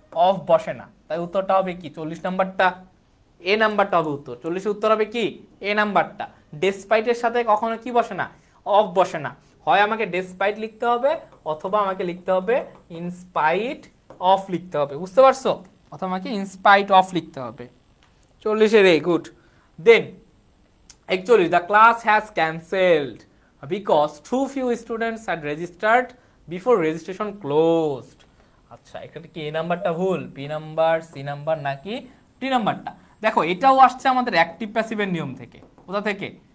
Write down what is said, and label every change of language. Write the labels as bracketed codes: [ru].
[bn] Of বসে না, তাই উত্তরটা হবে কি? 40 নাম্বারটা এ নাম্বারটা হবে উত্তর। 40 উত্তর হবে কি? এ নাম্বারটা। ডেসপাইট এর সাথে কখনো কি বসে না? অফ বসে না। হয় আমাকে ডেসপাইট লিখতে হবে অথবা আমাকে লিখতে হবে ইনস্পাইট অফ লিখতে হবে, বুঝতে পারছো? অথবা আমাকে ইনস্পাইট অফ লিখতে হবে। 40-এর এ, good. [en] Then 41, the class has cancelled because too few students had registered before registration closed. [bn] আচ্ছা এখানে কি এ নাম্বারটা ভুল, বি নাম্বার, সি নাম্বার নাকি ডি নাম্বারটা? দেখো এটাও আসছে আমাদের অ্যাক্টিভ প্যাসিভের নিয়ম থেকে। কোথা থেকে?